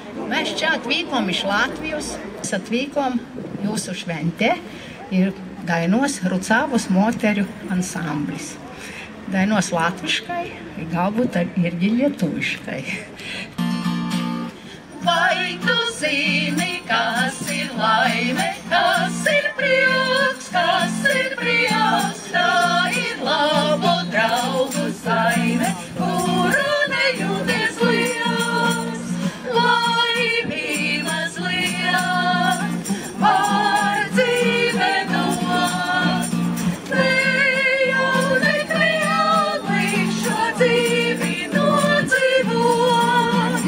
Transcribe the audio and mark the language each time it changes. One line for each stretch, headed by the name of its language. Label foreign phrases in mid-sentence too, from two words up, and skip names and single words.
Lithuanian: Mēs čia atvykom iš Latvijos, atvykom jūsu šventē ir dainos Rucavos moteriu ansamblis. Dainos latviškai, galbūt irgi lietuviškai.
Latvian: Vai tu zini, kas ir laime, kas ir prieks, tā ir labu draugu saime, kuru nejūties liels, laimības liels, var dzīve dot, nejaudīt reāli šo dzīvi nodzīvot.